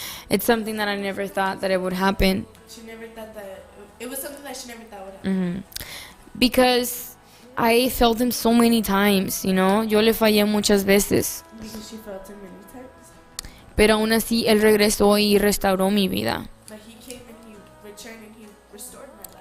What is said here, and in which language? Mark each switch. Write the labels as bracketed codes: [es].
[en] It's something that I never thought that it would happen. she never thought that it was something that she never thought would happen. Because I failed Him so many times, you know. [es] Yo le fallé muchas veces. [en] Because she felt Him many times. [es] pero aún así Él regresó y restauró mi vida. [en] But he came and he returned and he restored my life.